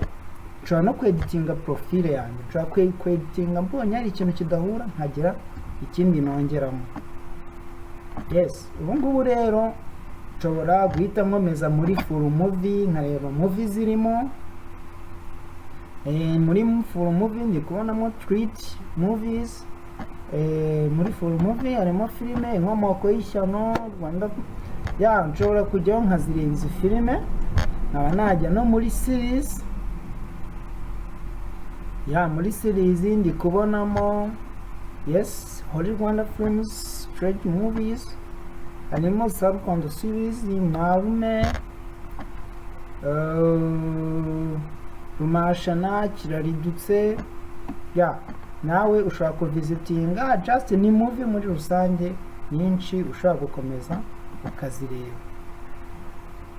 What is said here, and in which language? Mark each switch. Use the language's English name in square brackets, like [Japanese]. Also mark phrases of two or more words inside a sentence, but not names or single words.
[Kinyarwanda] Nshobora no kweditinga profile yanjye, nshobora kweditinga mbonye hari ikintu kidahura nkagira ikindi nongeramo. Yes, ubu ngubu rero nshobora guhita nkomeza muri [English] full movie [Kinyarwanda] nkareba movie zirimo. Muri [English] full movie [Kinyarwanda] ndi kubonamo [English] treat movies. [Kinyarwanda] Muri [English] full movie [Kinyarwanda] harimo filime inkomoko y'isano Rwanda. Ya nshobora kujyaho nkazireba izi filime, nkaba najya no muri series. Ya muri series ndi kubonamo [English] yes, Holy Rwanda films, straight movies, [Kinyarwanda] harimo Sarukondo series, Marume, Rumashana, Kiraridutse. Ya nawe ushobora kuvisitinga just ni movie muri rusange nyinshi ushobora gukomeza ukazireba.